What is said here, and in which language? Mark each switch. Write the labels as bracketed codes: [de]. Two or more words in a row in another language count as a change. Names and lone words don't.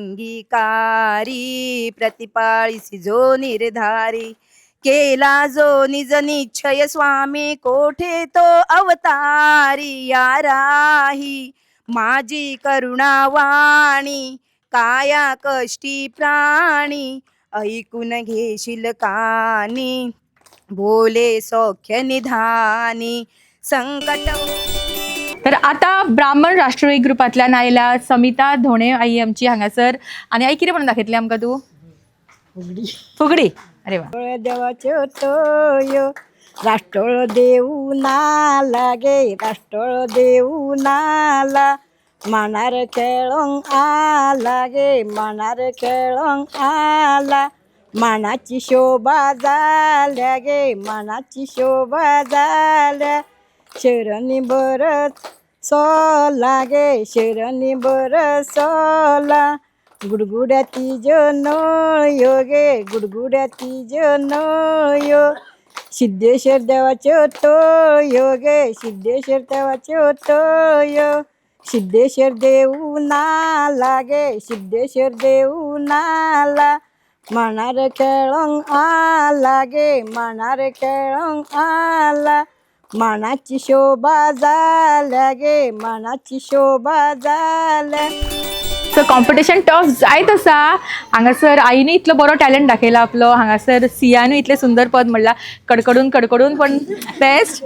[mr] अंगीकारी प्रतिपाळीसी जो निर्धारी केला जो निज निश्चय स्वामी कोठे तो अवतारी या राही माझी करुणावाणी काया कष्टी प्राणी ऐकून घेशील कानी बोले सौख्य निधानी संकट. [kok] तर आता ब्राह्मण राष्ट्रीय ग्रुपांतल्यान आयला समिता धोणे आई आमची हांगासर आणि आई कितें म्हणून दाखयतली आमकां तूं? फुगडी. अरे वा. देवाच्यो तोयो राष्ट्रोळ देऊ नाला गे राष्ट्रोळ देऊ नाला मानार खेळोंक आला गे मानार खेळोंक आला मानाची शोभा जाल्या गे मानाची शोभा जाल्या शरणी बरत सोला गे शरणी बरत सोला गुडगुड्या तिज नळयो गे गुडगुड्या तिज नळयो सिद्धेश्वर देवाच्यो तळयो गे सिद्धेश्वर देवाच्यो तळयो सिद्धेश्वर देऊ नाला गे सिद्धेश्वर देऊ नाला मानार खेळोंक आला गे मानार खेळोंक आला मानाची शोभा जाल्या गे मानाची शोभा जाल्या. [en] so competition tough [kok] जायत आसा. हांगासर आईनी इतलो बरो टॅलेंट दाखयला आपलो. हांगासर सियानूय इतले सुंदर पद म्हणला कडकडून कडकडून पण बेस्ट.